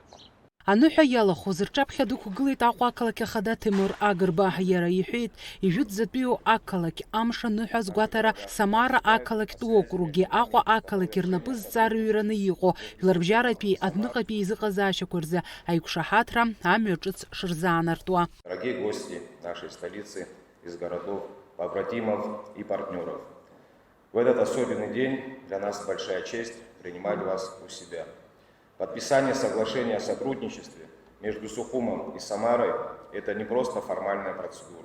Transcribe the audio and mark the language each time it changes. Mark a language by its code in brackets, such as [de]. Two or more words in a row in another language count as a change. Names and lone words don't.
[ab] Аныҳәа иалахәыз рҿаԥхьа дықәгылеит Аҟәа ақалақь ахада Ҭемыр Агрба. Иара иҳәеит, ижәытәӡатәиу ақалақь амш аныҳәа азгәаҭара Самара ақалақьтә округи, Аҟәа ақалақь рнапы зҵаарыҩраны иҟоу жәларбжьаратәи, адныҟатәи изыҟазаашьақәа рзы аиқәшаҳаҭра амҩа ҿыц шырзаанартуа. [ru] Дорогие гости нашей столицы из городов, побратимов и партнеров, в этот особенный день для нас большая честь принимать вас у себя. Подписание соглашения о сотрудничестве между Сухумом и Самарой – это не просто формальная процедура.